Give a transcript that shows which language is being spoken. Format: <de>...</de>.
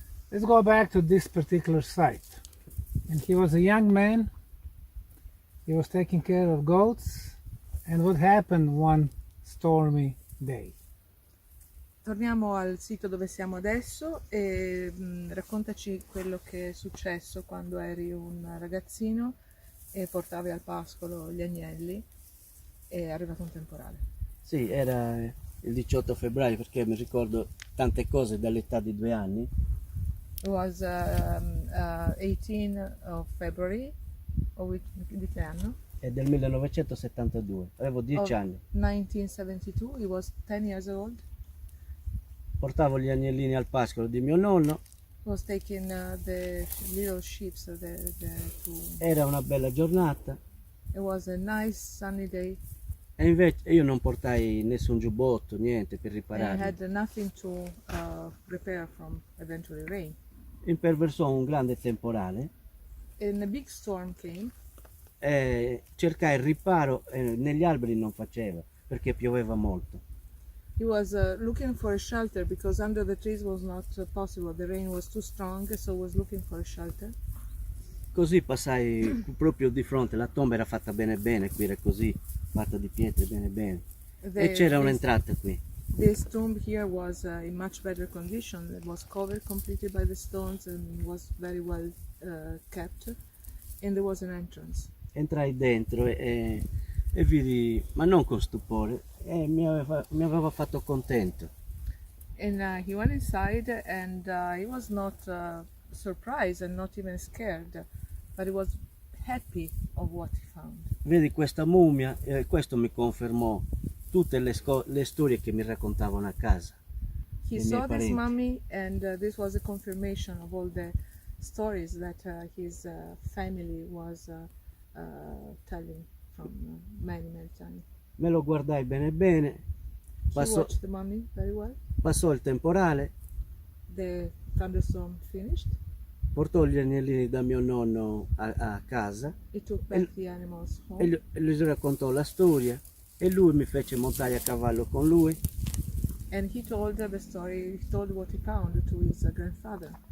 <en>Let's go back to this particular site. And he was a young man, he was taking care of goats, and what happened one stormy day?</en> <it>Torniamo al sito dove siamo adesso e raccontaci quello che è successo quando eri un ragazzino e portavi al pascolo gli agnelli e è arrivato un temporale. Sì, era il 18 febbraio perché mi ricordo tante cose dall'età di 2 anni.</it> <en>It was 18 of February,</en> <it>di che anno? È del 1972, avevo 10 anni.</it> <en>1972, he was 10 years old.</en> <it>Portavo gli agnellini al pascolo di mio nonno.</it> <en>Was taking the little sheep</en> <it>Era una bella giornata.</it> <en>It was a nice sunny day.</en> <it>E invece io non portai nessun giubbotto, niente per</it> <en>I</en> <it>ripararli.</it> <en>had nothing to prepare from eventually rain.</en> <it>Imperversò un grande temporale</it> <en>And a big storm came.</en> <it>e cercai il riparo e negli alberi non faceva perché pioveva molto.</it> <en>He was looking for a shelter because under the trees was not possible. The rain was too strong, so was looking for a shelter.</en> <it>Così passai proprio di fronte, la tomba era fatta bene bene, qui era così, fatta di pietre bene bene. E c'era un'entrata qui.</it> <en>This tomb here was in much better condition. It was covered completely by the stones and was very well kept. And there was an entrance.</en> <it>Entrai dentro e vidi, ma non con stupore, e mi aveva fatto contento.</it> <en>And he went inside and he was not surprised and not even scared, but he was happy of what he found.</en> <it>Vedi questa mummia, questo mi confermò tutte le storie che mi raccontavano a casa.</it> <en>He I saw</en> <it>miei parenti.</it> <en>mummy and this was a confirmation of all the stories that his family was telling from many times.</en> <it>Me lo guardai bene bene,</it> <en>He watched the mummy very well.</en> <it>passò il temporale,</it> <en>The thunderstorm finished.</en> <it>portò gli agnellini da mio nonno a casa</it> <en>He took back the animals home.</en> <it>e gli raccontò la storia e lui mi fece montare a cavallo con lui.</it> <en>And he told the story, he told what he found to his grandfather.</en>